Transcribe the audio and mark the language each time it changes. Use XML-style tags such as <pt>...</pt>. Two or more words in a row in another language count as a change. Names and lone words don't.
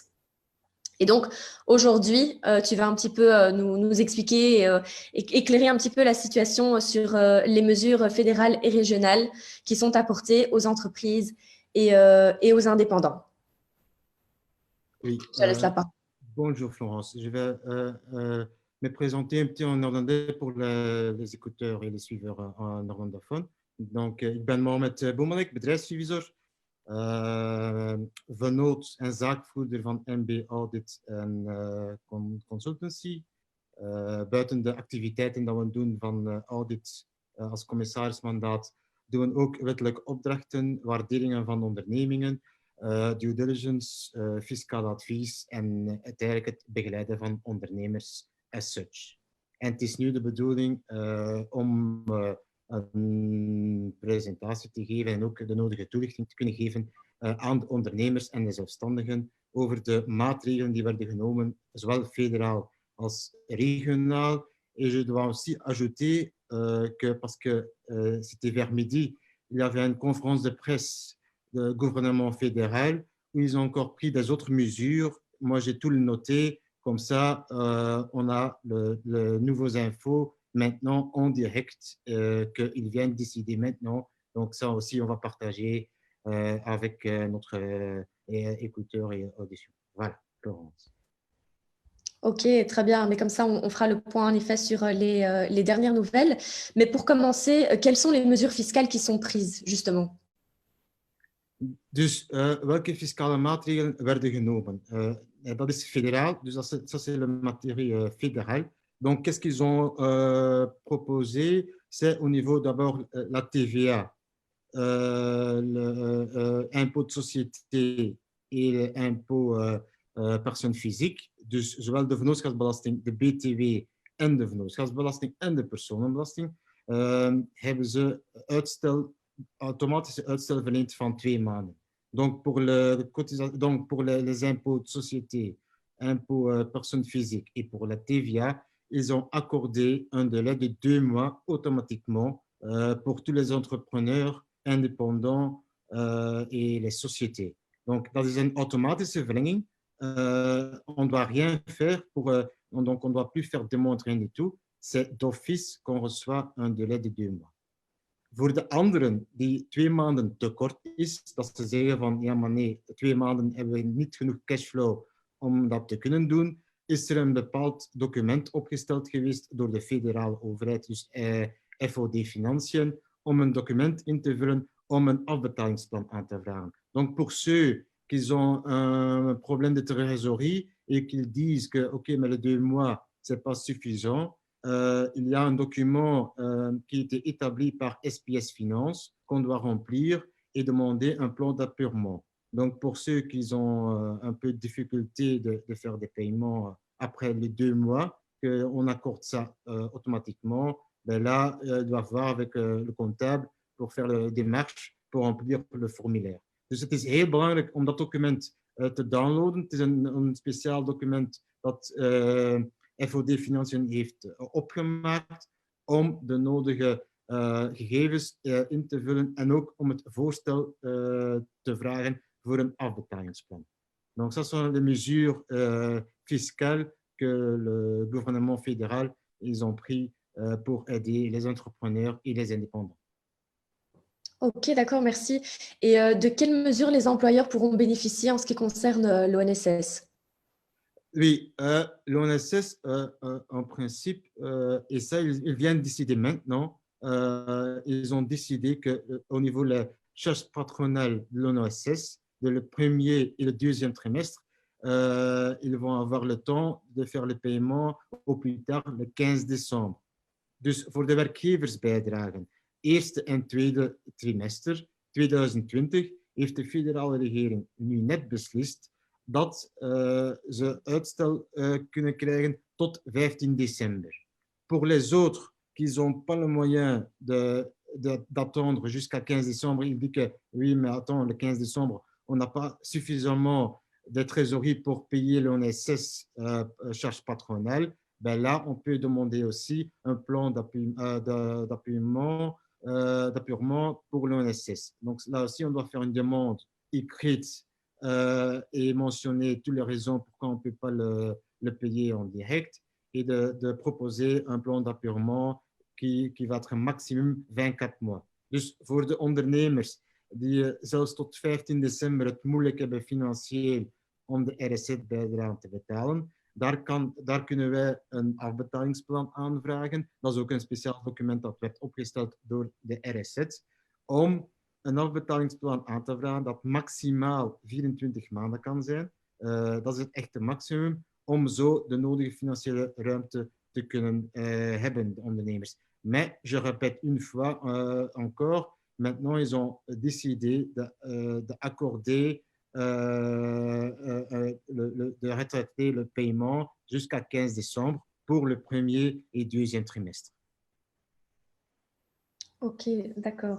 <fr>Et donc, aujourd'hui, tu vas un petit peu nous expliquer et éclairer un petit peu la situation sur les mesures fédérales et régionales qui sont apportées aux entreprises et aux indépendants. Oui, Je te laisse la parole. bonjour Florence. Je vais me présenter un petit en néerlandais pour les écouteurs et les suiveurs en néerlandophone. Donc,</fr> <nl>ik ben Mohamed Boemelek, bedrijfsrevisor, vennoot en zaakvoerder van MB Audit en Consultancy. Buiten de activiteiten dat we doen van audit als commissarismandaat, doen we ook wettelijke opdrachten, waarderingen van ondernemingen,</nl> <en>due diligence,</en> <nl>fiscaal advies en uiteindelijk het begeleiden van ondernemers</nl> <en>as such.</en> <nl>En het is nu de bedoeling om een presentatie te geven en ook de nodige toelichting te kunnen geven aan de ondernemers en de zelfstandigen over de maatregelen die werden genomen, zowel federaal als régional.</nl> <fr>Et je dois aussi ajouter que, parce que c'était vers midi, il y avait une conférence de presse du gouvernement fédéral où ils ont encore pris des autres mesures. Moi, j'ai tout le noté. Comme ça, on a les nouvelles infos maintenant en direct qu'ils viennent décider maintenant. Donc ça aussi, on va partager avec notre écouteur et audition. Voilà, Florence. Ok, très bien. Mais comme ça, on fera le point en effet sur les dernières nouvelles. Mais pour commencer, quelles sont les mesures fiscales qui sont prises, justement?</fr> <nl>Dus welke fiscale maatregelen werden genomen? Dat is</nl> <fr>fédéral, dus ça c'est la matière fédérale. Donc, qu'est-ce qu'ils ont proposé? C'est au niveau d'abord la TVA, l'impôt de société et l'impôt personne physique.</fr> <nl>Dus zowel de vennootschapsbelasting, de BTW en de vennootschapsbelasting en de personenbelasting hebben ze uitstel automatische uitstel verleend van 2 maanden.</nl> <fr>Donc pour les impôts de société, impôts personnes physiques et pour la TVA, ils ont accordé un délai de 2 mois automatiquement pour tous les entrepreneurs indépendants et les sociétés. Donc,</fr> <nl>dat is een automatische verlenging.</nl> <fr>On ne doit rien faire donc on ne doit plus faire demande, rien du tout. C'est d'office qu'on reçoit un délai de 2 mois.</fr> <nl>Voor de anderen die 2 maanden te kort is, dat ze zeggen van ja, maar nee, 2 maanden hebben we niet genoeg cashflow om dat te kunnen doen, is er een bepaald document opgesteld geweest door de federale overheid, dus FOD Financiën, om een document in te vullen om een afbetalingsplan aan te vragen.</nl> <fr>Donc pour ceux qui ont un problème de trésorerie et qu'ils disent que ok, mais les 2 mois, c'est pas suffisant, il y a un document qui a été établi par SPS Finance qu'on doit remplir et demander un plan d'appurement. Donc, pour ceux qui ont un peu de difficulté de faire des paiements après les 2 mois, qu'on accorde ça automatiquement, ben là, ils doivent voir avec le comptable pour faire la démarche pour remplir le formulaire.</fr> <nl>Dus het is heel belangrijk om dat document te downloaden. Het is een speciaal document dat FOD Financiën heeft opgemaakt om de nodige gegevens in te vullen en ook om het voorstel te vragen voor een afbetalingsplan.</nl> <fr>Donc, ça sont les mesures fiscales que le gouvernement fédéral ils ont pris pour aider les entrepreneurs et les indépendants. Ok, d'accord, merci. Et de quelles mesures les employeurs pourront bénéficier en ce qui concerne l'ONSS? Oui, l'ONSS, en principe, et ça, ils viennent décider maintenant, ils ont décidé qu'au niveau de la charge patronale de l'ONSS, le premier et le deuxième trimestre, ils vont avoir le temps de faire le paiement au plus tard le 15 december.</fr> <nl>Dus voor de werkgeversbijdragen, eerste en tweede trimester 2020, heeft de federale regering nu net beslist dat ze uitstel kunnen krijgen tot 15 december.</nl> <fr>Pour les autres qui n'ont pas le moyen d'attendre jusqu'à 15 décembre, il dit que oui, mais attends, le 15 décembre, on n'a pas suffisamment de trésorerie pour payer l'ONSS charge patronale. Ben là, on peut demander aussi un plan d'appuyement pour l'ONSS. Donc là aussi, on doit faire une demande écrite et mentionner toutes les raisons pourquoi on ne peut pas le payer en direct et de proposer un plan d'appurement qui va être maximum 24 mois.</fr> <nl>Dus voor de ondernemers die zelfs tot 15 december het moeilijk hebben financieel om de RSZ-bijdrage te betalen, daar kunnen wij een afbetalingsplan aanvragen. Dat is ook een speciaal document dat werd opgesteld door de RSZ om een afbetalingsplan aan te vragen dat maximaal 24 maanden kan zijn. Dat is het echte maximum om zo de nodige financiële ruimte te kunnen hebben, de ondernemers.</nl> <fr>Mais, je répète une fois encore, maintenant ils ont décidé d'accorder de retraiter le paiement jusqu'à 15 décembre pour le premier et deuxième trimestre. Ok, d'accord.</fr>